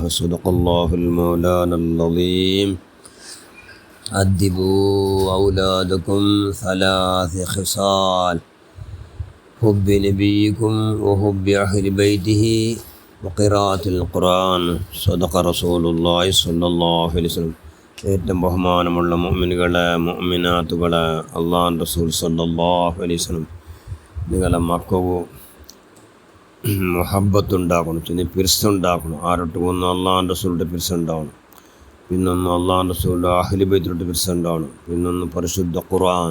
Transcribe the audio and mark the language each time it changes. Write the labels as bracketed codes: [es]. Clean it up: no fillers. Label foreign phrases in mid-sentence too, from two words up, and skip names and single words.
[ar] صدق الله المولانا العظيم. أدبوا أولادكم ثلاث خصال: حب نبيكم وحب أهل بيته وقراءة القرآن. صدق رسول الله صلى الله عليه وسلم. [ml] ഏറ്റവും ബഹുമാനമുള്ള മുഅ്മിനുകളെ, മുഅ്മിനാത്തുകളെ, അള്ളാഹുവിൻ്റെ റസൂൽ [ar] صلى الله عليه وسلم [ml] നിങ്ങളെ മക്കൾക്ക് മുഹബ്ബത്തുണ്ടാക്കണം, പിന്നെ പിരിസുണ്ടാക്കണം. ആരോട്ട് ഒന്ന് അള്ളാഹുവിൻ്റെ റസൂലിൻ്റെ പിരിസുണ്ടാവണം, പിന്നൊന്ന് അള്ളാഹുവിൻ്റെ റസൂലിൻ്റെ അഹ്ലു ബൈത്തിലോട്ട് പിരിസുണ്ടാവണം, പിന്നൊന്ന് പരിശുദ്ധ ഖുർആൻ.